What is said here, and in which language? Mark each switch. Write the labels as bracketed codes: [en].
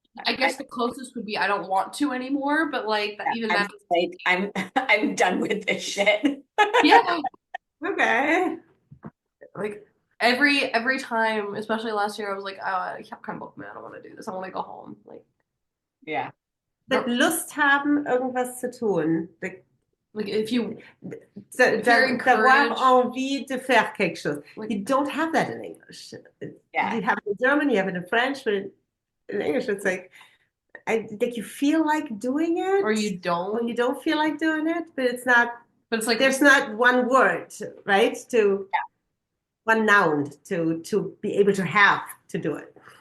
[en] I guess the closest would be I don't want to anymore, but like even I'm that. like I'm done with this shit. Yeah. Okay. Like every time, especially last year, I was like, [de] ich hab keinen Bock mehr. [en] I don't want to do this. I want to go home. Like, Yeah. But [de] Lust haben, irgendwas zu tun. [en] like if you [fr] D'avoir envie de faire quelque chose. [en] Like, You don't have that in English. Yeah. You have it in German, you have it in French, but in English it's like you feel like doing it, or you don't. or you don't feel like doing it, but it's not. But it's like There's not one word, right? One noun to be able to have to do it.